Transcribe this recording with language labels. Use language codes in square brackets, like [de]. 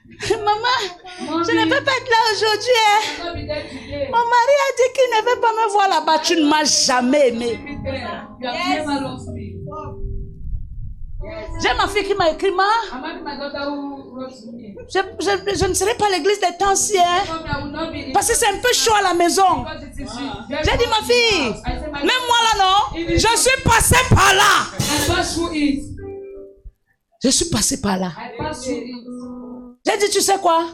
[fr] Maman, je ne peux pas être là aujourd'hui. Hein. [en] I'll not be there today. [fr] Mon mari a dit qu'il ne veut pas me voir là-bas. Tu ne m'as jamais aimé. [en] Be there. You have never loved me. [fr] J'ai ma fille qui m'a écrit, ma. [en] I'm having my daughter who wrote to me. [fr] Je ne serai pas à l'église des temps ci, hein. [en] Told me I will not be in [fr] Parce que c'est un peu chaud à la maison. [en] because it is very [fr] J'ai dit, ma fille, [en] I said, my [fr] même moi là, non, je suis passé par là. [en] I passed through it. [fr] Je suis passé par là. [en] I passed through it. [fr] J'ai dit, tu sais quoi?